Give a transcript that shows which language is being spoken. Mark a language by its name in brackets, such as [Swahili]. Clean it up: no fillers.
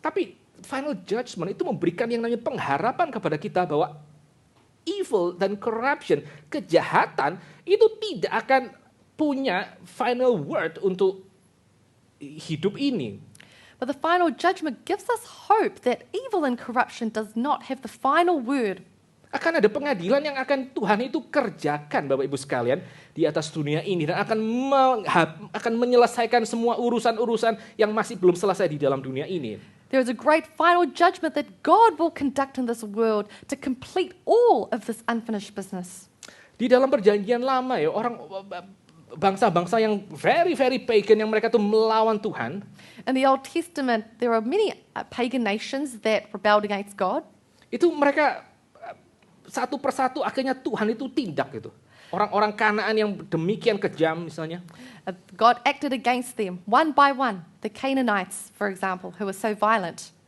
[Indonesian] Tapi final judgment itu memberikan yang namanya pengharapan kepada kita bahwa evil dan corruption, kejahatan itu tidak akan punya [English] final word [Indonesian] untuk hidup ini. [English] But the final judgment gives us hope that evil and corruption does not have the final word. [Indonesian] Akan ada pengadilan yang akan Tuhan itu kerjakan, Bapak Ibu sekalian, di atas dunia ini, dan akan menyelesaikan semua urusan-urusan yang masih belum selesai di dalam dunia ini. [English] There is a great final judgment that God will conduct in this world to complete all of this unfinished business. [Indonesian] Di dalam perjanjian lama ya, bangsa-bangsa yang [English] very pagan, [Indonesian] yang mereka tuh melawan Tuhan. [English] In the Old Testament, there are many pagan nations that rebelled against God. [Indonesian] Itu mereka satu persatu akhirnya Tuhan itu tindak gitu. Orang-orang Kanaan yang demikian kejam misalnya. [English] God acted against them one by one. The Canaanites, for example, who were so violent.